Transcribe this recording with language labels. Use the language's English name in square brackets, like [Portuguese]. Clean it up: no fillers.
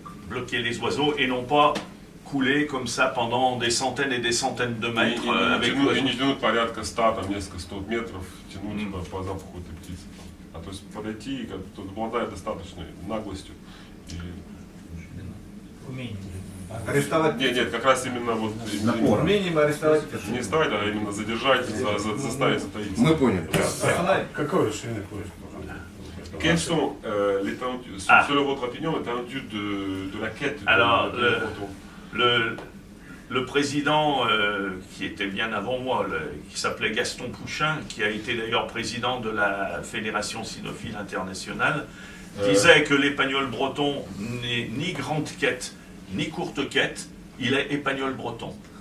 [French] Bloquer les oiseaux et non pas couler comme ça pendant des centaines et des centaines de mètres avec l'oiseau. [Russian] И не тянуть порядка 100, там несколько 100 метров, тянуть по запаху этой птицы. То есть подойти, кто обладает достаточной наглостью и умением. Арестовать? Нет, как раз именно вот умением арестовать. Не арестовать, а именно задержать, заставить затаиться. Мы поняли. Какое решение будет? [French] Quelles sont selon votre opinion, l'étendue de la quête Alors, le président, qui était bien avant moi, qui s'appelait Gaston Pouchin, qui a été d'ailleurs président de la Fédération cynophile internationale, disait que l'épagnol breton n'est ni grande quête, ni courte quête, il est épagnol breton.